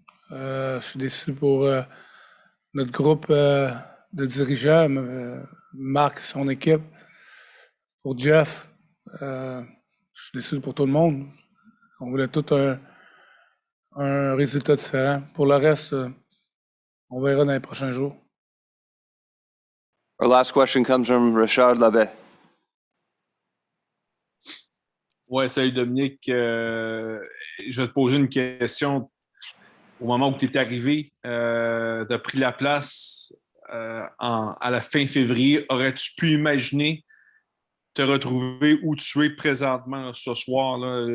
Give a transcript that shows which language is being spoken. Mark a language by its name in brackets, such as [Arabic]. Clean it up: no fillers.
[French] Je suis déçu pour notre groupe de dirigeants, Marc et son équipe, pour Jeff. Je suis déçu pour tout le monde. On voulait tout un résultat différent. Pour le reste, on verra dans les prochains jours. [English] Our last question comes from Richard Labbé. [French] Ouais, salut Dominique. Je vais te poser une question. Au moment où tu es arrivé, tu as pris la place à la fin février. Aurais-tu pu imaginer te retrouver où tu es présentement ce soir? Là?